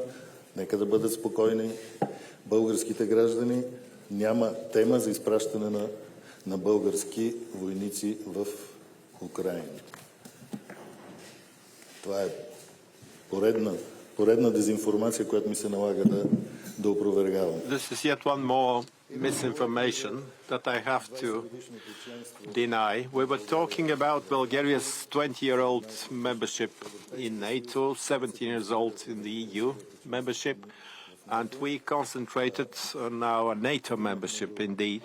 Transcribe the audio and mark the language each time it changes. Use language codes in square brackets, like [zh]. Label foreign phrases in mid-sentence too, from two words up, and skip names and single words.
[bg] Нека да бъдат спокойни българските граждани. Няма тема за изпращане на български войници в Украйна. Това е поредна дезинформация, която ми се налага да опровергавам. [en] This is yet one more misinformation that I have to deny. We were talking about Bulgaria's 20-year-old membership in NATO, 17 years old in the EU membership, and we concentrated on our NATO membership indeed.